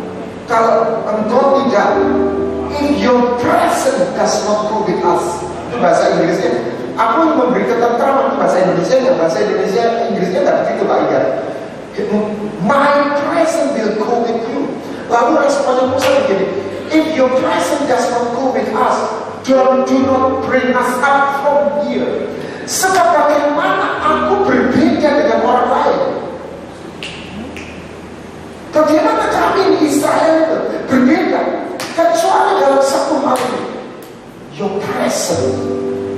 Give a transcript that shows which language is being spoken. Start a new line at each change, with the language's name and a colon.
English: if your presence does not go with us.
Indonesian: Itu bahasa Inggrisnya. Aku memberi ketentraman, itu bahasa Indonesia. Bahasa Inggrisnya nggak begitu Pak Iga.
English: My presence will go with you.
Indonesian: Lalu responnya Musa begini,
English: if your presence does not go with us, do not bring us up from here.
Indonesian: Sebab bagaimana aku berbeda dengan orang lain? Bagaimana kami di Israel itu berbeda? Kecuali dalam satu hal ini,
English: your presence.